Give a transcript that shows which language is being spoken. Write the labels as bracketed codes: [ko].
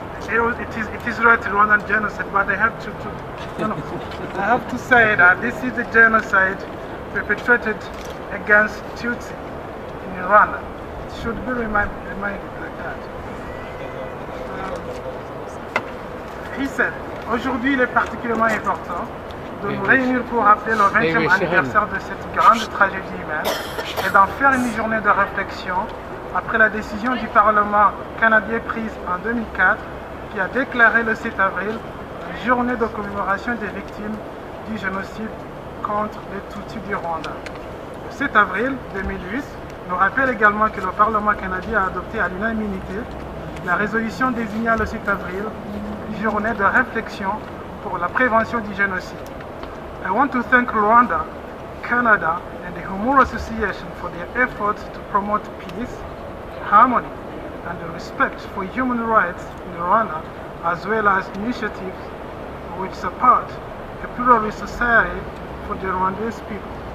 [en] It is right, Rwandan genocide, but I have I have to say that this is the genocide perpetrated against Tutsi in Rwanda. It should be reminded like that. He said, [fr] aujourd'hui il est particulièrement important de nous réunir pour rappeler le 20e anniversaire de cette grande tragédie humaine et d'en faire une journée de réflexion après la décision du Parlement canadien prise en 2004 qui a déclaré le 7 avril journée de commémoration des victimes du génocide contre les Tutsis du Rwanda. Le 7 avril 2008 nous rappelle également que le Parlement canadien a adopté à l'unanimité la résolution désignant le 7 avril journée de réflexion pour la prévention du génocide. [en] I want to thank Rwanda, Canada and the Humor Association for their efforts to promote peace, harmony and respect for human rights in Rwanda, as well as initiatives which support a pluralist society for the Rwandese people.